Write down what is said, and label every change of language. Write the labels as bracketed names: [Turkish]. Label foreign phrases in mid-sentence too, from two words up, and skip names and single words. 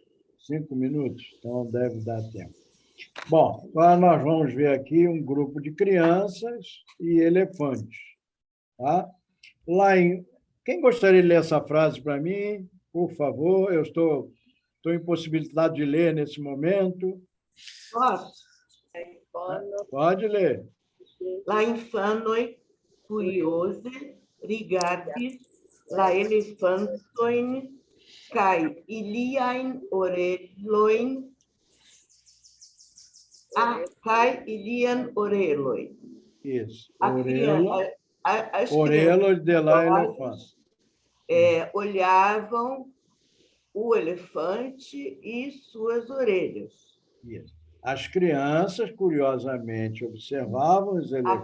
[Portuguese] 5 minutos, então deve dar tempo. Bom, agora nós vamos ver aqui um grupo de crianças e elefantes. Tá? Quem gostaria de ler essa frase para mim? Por favor, eu estou impossibilitado de ler nesse momento. Posso? Pode ler. [Esperanto] La infanoj curioze rigardis la elefantojn kaj iliajn orelojn kaj ilian oreloj. [Portuguese] Isso. As [Esperanto] Orelo [Portuguese] crianças [Esperanto] de la elefante. [Portuguese] olhavam o elefante e suas orelhas. Isso. As crianças, curiosamente, observavam os elefantes.